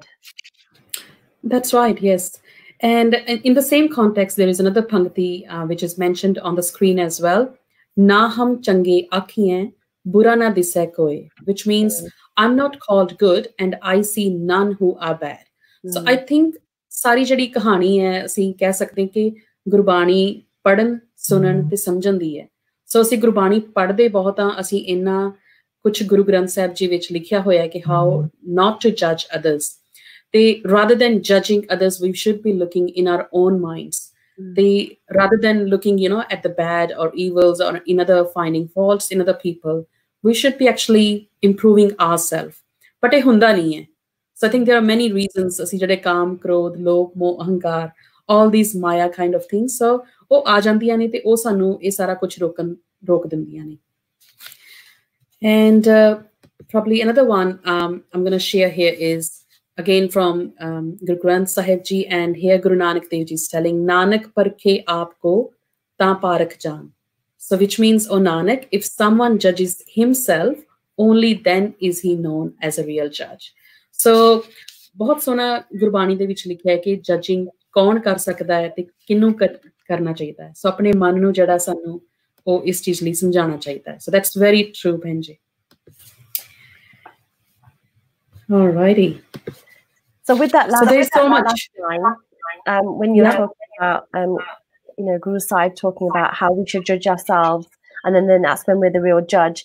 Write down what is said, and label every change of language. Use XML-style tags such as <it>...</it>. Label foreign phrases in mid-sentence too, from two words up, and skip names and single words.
<en>That's right, yes. And in the same context, there is another pangti which is mentioned on the screen as well.</en> <pa>ਨਾ ਹਮ ਚੰਗੇ ਆਖੀਅਹਿ ਬੁਰਾ ਨਾ ਦਿਸੇ ਕੋਇ,</pa> <en>which means I'm not called good and I see none who are bad. So I think</en> <pa>सारी ਜਿਹੜੀ ਕਹਾਣੀ ਹੈ ਅਸੀਂ ਕਹਿ ਸਕਦੇ ਕਿ ਗੁਰਬਾਣੀ ਪੜਨ ਸੁਣਨ ਤੇ ਸਮਝਣ ਦੀ ਹੈ। ਸੋ ਅਸੀਂ ਗੁਰਬਾਣੀ ਪੜ੍ਹਦੇ ਬਹੁਤ ਆ, ਅਸੀਂ ਇੰਨਾ ਕੁਝ ਗੁਰੂ ਗ੍ਰੰਥ ਸਾਹਿਬ ਜੀ ਵਿੱਚ ਲਿਖਿਆ ਹੋਇਆ ਹੈ ਕਿ</pa> <en>how not to judge others. Rather than judging others, we should be looking in our own minds. Rather than looking, you know, at the bad or evils or in other finding faults in other people, we should be actually improving ourselves.</en> <pa>But ਇਹ ਹੁੰਦਾ ਨਹੀਂ ਹੈ.</pa> <en>So I think there are many reasons.</en> <pa>ਅਸੀਂ ਜਿਹੜੇ ਕਾਮ, ਕ੍ਰੋਧ, ਲੋਭ, ਮੋਹ, ਅਹੰਕਾਰ,</pa> <en>all these Maya kind of things.</en> <pa>So ਉਹ ਆ ਜਾਂਦੀਆਂ ਨੇ ਤੇ ਉਹ ਸਾਨੂੰ ਇਹ ਸਾਰਾ ਕੁਝ ਰੋਕ ਦਿੰਦੀਆਂ ਨੇ.</pa> <en>And probably another one I'm going to share here is again from Guru Granth Sahib Ji, and here Guru Nanak Dev Ji is telling,</en> <pa>ਨਾਨਕ ਪਰਖੇ ਆਪਕੋ ਤਾ ਪਰਖ ਜਾਣ.</pa> <en>So which means, oh Nanak, if someone judges himself, only then is he known as a real judge.</en> <pa>So ਬਹੁਤ ਸੋਨਾ ਗੁਰਬਾਣੀ ਦੇ ਵਿੱਚ ਲਿਖਿਆ ਹੈ ਕਿ ਜੱਜਿੰਗ ਕੌਣ ਕਰ ਸਕਦਾ ਹੈ ਤੇ ਕਿਹਨੂੰ ਕਰਨਾ ਚਾਹੀਦਾ ਹੈ। ਸੋ ਆਪਣੇ ਮਨ ਨੂੰ ਜਿਹੜਾ ਸਾਨੂੰ ਉਹ ਇਸ ਚੀਜ਼ ਲਈ ਸਮਝਾਉਣਾ ਚਾਹੀਦਾ ਹੈ।</pa> <en>So that's very true, Benji. Alrighty. So with that last, so there's so much line, when you're talking about you know, Guru Sahib talking about how we should judge ourselves, and then that's when we're the real judge.</en>